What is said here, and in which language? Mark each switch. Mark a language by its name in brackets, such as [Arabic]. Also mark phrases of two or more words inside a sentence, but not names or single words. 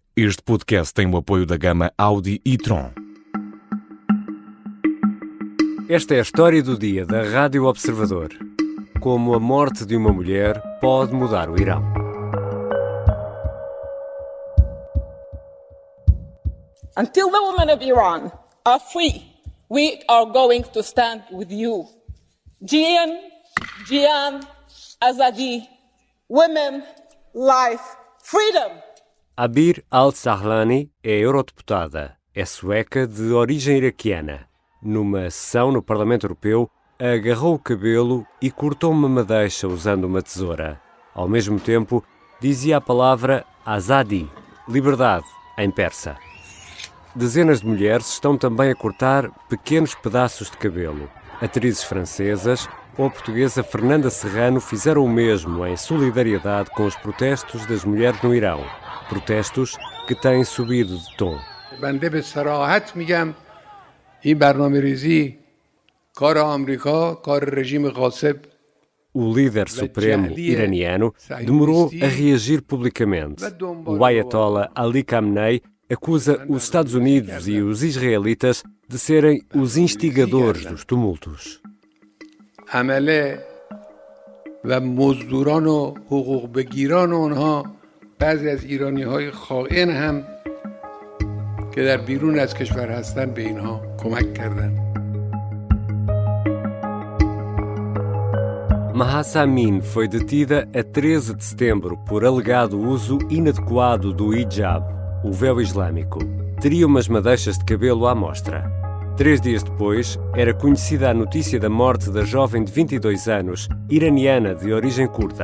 [Portuguese] Este podcast tem o apoio da gama Audi e-tron. Esta é a história do dia da Rádio Observador. Como a morte de uma mulher pode mudar o Irão. [English] Until the women of Iran are free, we are going to stand with you. [Kurdish] Jian, Azadi, [English] women, life, freedom. [Portuguese] Abir Al-Sahlani é eurodeputada. É sueca de origem iraquiana. Numa sessão no Parlamento Europeu, agarrou o cabelo e cortou uma madeixa usando uma tesoura. Ao mesmo tempo, dizia a palavra Azadi, liberdade, em persa. Dezenas de mulheres estão também a cortar pequenos pedaços de cabelo. Atrizes francesas ou a portuguesa Fernanda Serrano fizeram o mesmo em solidariedade com os protestos das mulheres no Irão. Protestos que têm subido de tom. [Persian] بنده به صراحت میگم این برنامه‌ریزی کار آمریکا کار رژیم غاصب. [Portuguese] O líder supremo iraniano demorou a reagir publicamente. O Ayatollah Ali Khamenei acusa os Estados Unidos e os israelitas de serem os instigadores dos tumultos. [Persian] عمله و مزدوران و حقوق بگیران اونها بعضی از ایرانی‌های خائن هم که در بیرون از کشور هستن به اینها کمک کردن. [Portuguese] Mahsa Amini foi detida a 13 de setembro por alegado uso inadequado do hijab, o véu islâmico. Teria umas madeixas de cabelo à mostra. 3 dias depois, era conhecida a notícia da morte da jovem de 22 anos, iraniana de origem curda.